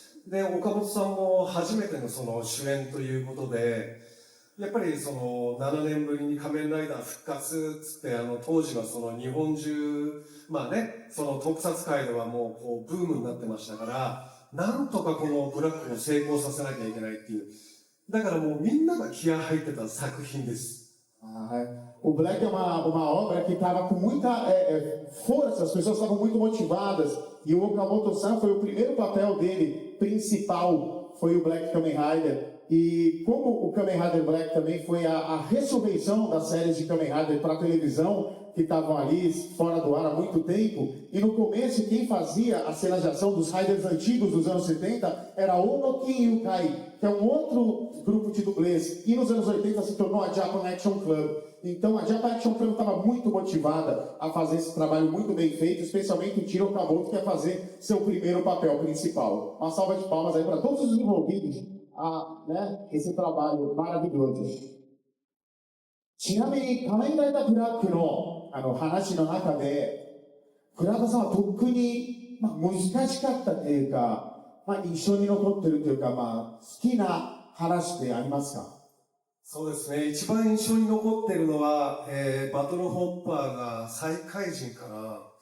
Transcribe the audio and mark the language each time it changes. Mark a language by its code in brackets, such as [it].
[ja] で、岡本さんも初めてのその主演ということで、やっぱりその7年ぶりに仮面ライダー復活つって当時はその日本中、まあね、その特撮界ではもうこうブームになってましたから、なんとかこのブラックを成功させなきゃいけないっていう。だからもうみんなが気合入ってた作品です。 [pt] O Black é uma obra que estava com muita força, as pessoas estavam muito motivadas. E o Okamoto-san foi o primeiro papel dele, principal, foi o Black Kamen Rider. E como o Kamen Rider Black também foi a ressurreição das séries de Kamen Rider para televisão, que estavam ali fora do ar há muito tempo, e no começo quem fazia as cenas de ação dos Riders antigos dos anos 70 era Ono-kin Yukai, que é um outro grupo de dublês, e nos anos 80 se tornou a Japan Action Club. Então a Japan Action Club estava muito motivada a fazer esse trabalho muito bem feito, especialmente o Tiro Okamoto, que ia fazer seu primeiro papel principal. Uma salva de palmas aí para todos os envolvidos esse trabalho maravilhoso. [ja] ちなみに仮面ライダーブラックの話の中で、倉田さんは特に、難しかったというか、印象に残ってるというか、好きな話ってありますか？そうですね。一番印象に残ってるのは、バトルホッパーが再怪人かな。